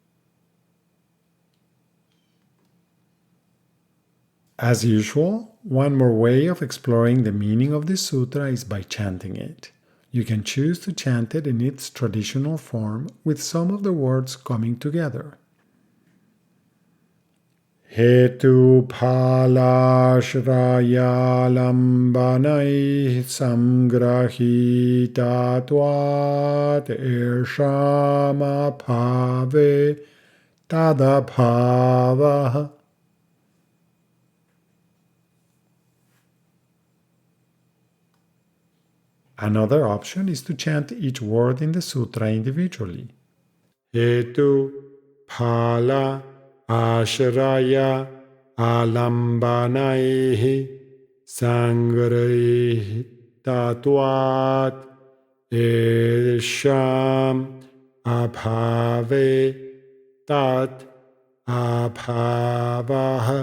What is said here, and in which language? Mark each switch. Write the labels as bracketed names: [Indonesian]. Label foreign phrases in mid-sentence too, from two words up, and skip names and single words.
[English] As usual, one more way of exploring the meaning of this sutra is by chanting it. You can choose to chant it in its traditional form with some of the words coming together. [Sanskrit] Hetu phalashraya lambanai samgrahitatvat eshama bhave tadabhavaha. [English] Another option is to chant each word in the sutra individually. [Sanskrit] Hetu phala ashraya alambanaihi sangraihi tatvat esham abhave tat abhavaha.